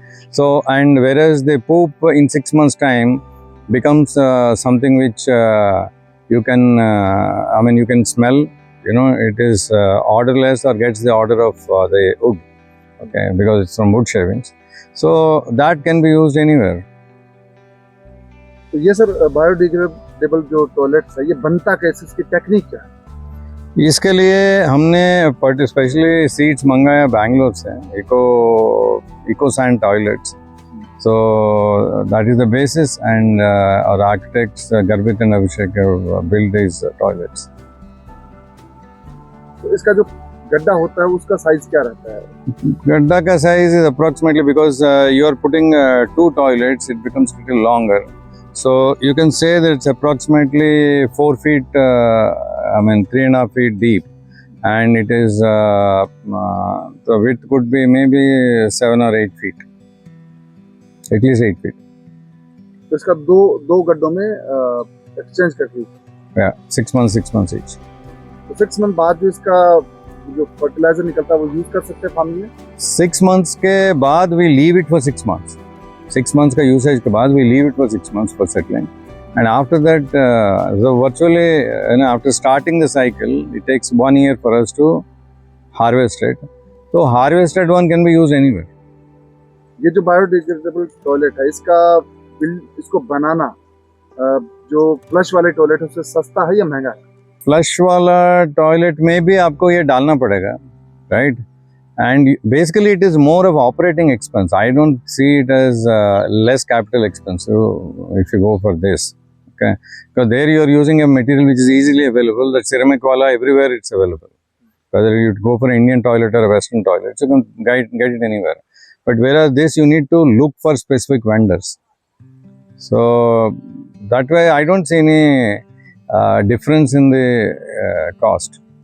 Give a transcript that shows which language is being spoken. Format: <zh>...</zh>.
<en>So, and whereas the poop in 6 months time becomes something which you can you can smell. It is odorless or gets the odor of the wood, okay, because it's from wood shavings. So that can be used anywhere.</en> <hi>तो ये sir biodegradable जो toilets है, ये बनता कैसे, इसकी technique क्या है? इसके लिए हमने स्पेशली सीड्स मंगाया बैंगलोर से, eco sand toilets.</hi> <en>So that is the basis, and our architects Garbit and Abhishek have built these toilets.</en> <hi>तो इसका जो गड्ढा होता है उसका साइज क्या रहता है?</hi> <en>Gadda ka size is approximately, because you are putting two toilets, it becomes little longer. So you can say that it's approximately 4 feet, 3.5 feet deep, and it is the width could be maybe 7 or 8 feet, at least 8 feet.</en> <hi>तो इसका दो गड्ढों में exchange करके</hi> <en>Yeah, 6 months each.</en> <hi>तो 6 month बाद जो इसका जो फर्टिलाइजर निकलता है वो यूज कर सकते हैं फार्मिंग में?</hi> <en>6 months के बाद we leave it for 6 months. 6 months का usage के बाद we leave it for 6 months for settling. And after that, so virtually, after starting the cycle, it takes 1 year for us to harvest it. So harvested one can be used anywhere.</en> <hi>ये जो biodegradable toilet है इसको बनाना जो flush वाले toilet है उससे सस्ता है या महंगा है? फ्लश वाला टॉयलेट में भी आपको ये डालना पड़ेगा, right?</hi> <en>And basically it is more of operating expense. I don't see it as less capital expensive if you go for this. Okay, because there you are using a material which is easily available. The ceramic wala everywhere it's available. Whether you go for an Indian toilet or a Western toilet, you can get it anywhere. But whereas this, you need to look for specific vendors. So that way, I don't see any difference in the cost.</en>